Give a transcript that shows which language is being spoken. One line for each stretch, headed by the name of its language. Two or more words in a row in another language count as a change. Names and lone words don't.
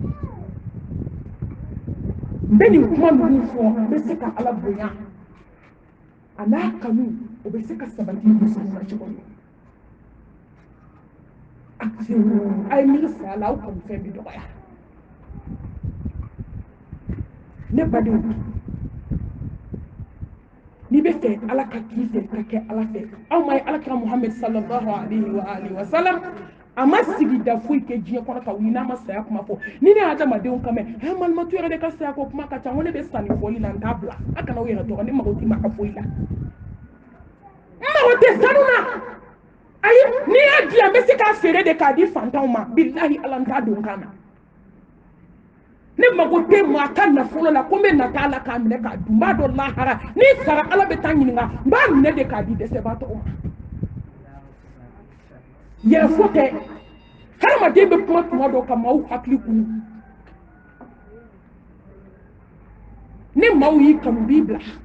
Bambara: n bɛ nin kuma ninnu fɔ n bɛ se ka ala bonya a n'a kanu o bɛ se ka sabati musow la cogo min a ye miiri saya la aw kanu fɛn bɛ dɔgɔya ne badenw n'i bɛ fɛ ala ka k'i fɛ ka kɛ ala fɛ aw ma ye alakira muhammed
Arabic: صلى الله عليه وسلم
Bambara: a ma sigida foyi kɛ diɲɛ kɔnɔ ka wuli n'a ma saya kuma fɔ ni ne ye adamadenw kan mɛn malimatu yɛrɛ de ka saya ko kuma ka ca ko ne bɛ sanni fɔli la n t'a bila a kana aw yɛrɛ tɔgɔ ne mago t'i ma ka foyi la n mago tɛ sanu na ayi n'i y'a dilan n bɛ se k'a feere de k'a di fantanw ma bilahi ala n t'a don kan na ne mago tɛ maa ka nafolo la ko n bɛ nata ala k'a minɛ k'a dun n b'a dɔn lahara n'i sara ala bɛ taa ɲininka n b'a minɛ de k'a di dɛsɛbaatɔw ma yɛrɛfo tɛ hadamaden bɛ kuma tuma dɔ ka maaw hakili kunu ni maaw y'i kanu b'i bila